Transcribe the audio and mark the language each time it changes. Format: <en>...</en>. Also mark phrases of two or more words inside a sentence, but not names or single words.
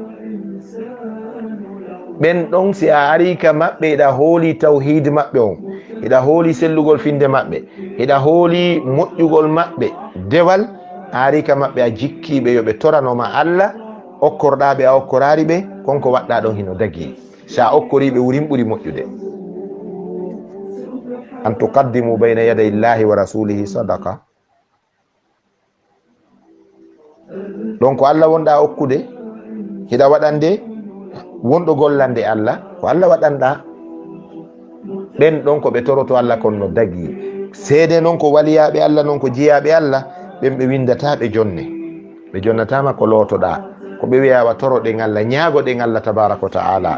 <ff>ɓen ɗon si a ari ka maɓɓe hiɗa hooli tawhid maɓɓe on, hiɗa hooli sellugol finde maɓɓe, hiɗa hooli moƴƴugol maɓɓe dewal, a ari ka maɓɓe a jikkiɓe yoɓe toranoma allah, okkorɗaɓe a okkorari ɓe, konko waɗɗa ɗon hino dagi. sa okkoriɓe wurin ɓuuri moƴƴude.</ff> <ar>أن تقدموا بين يدي الله ورسوله صدقة.</ar> <ff>ɗon ko allah wonɗa okkude, hiɗa waɗande wonɗo gollande allah, ko allah waɗanɗa. ɓen ɗon ko ɓe toroto allah kon no dagi. seede noon ko waliyaɓe allah, noon ko jeeyaɓe allah, ɓen ɓe windata ɓe jonne, ɓe jonnatama ko lootoɗa, ko ɓe wiyawa toroɗen allah, ñaagoɗen allah</ff> <ar>تبارك وتعالى.</ar>